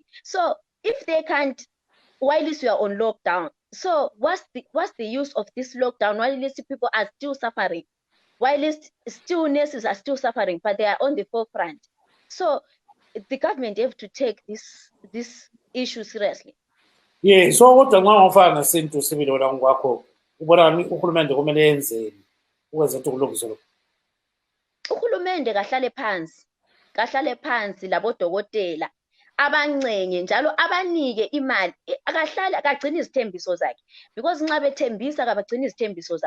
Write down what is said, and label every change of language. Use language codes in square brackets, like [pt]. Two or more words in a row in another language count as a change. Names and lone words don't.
[en] So if they can't, while we are on lockdown, so what's the use of this lockdown while people are still suffering, while still nurses are still suffering, but they are on the forefront? So the government have to take this issue seriously. Yeah, so [nd] kodwa nxa ungafaka ngesintu sibili wena ngokwakho ubona uhulumende kumele yenzeni ukwenza ukuthi kulungiswe lokho. Uhulumende kahlale phansi labodokotela abancenge njalo abanike imali, akagcini izithembiso zakhe, because nxa bethembisa kabagcini izithembiso zabo.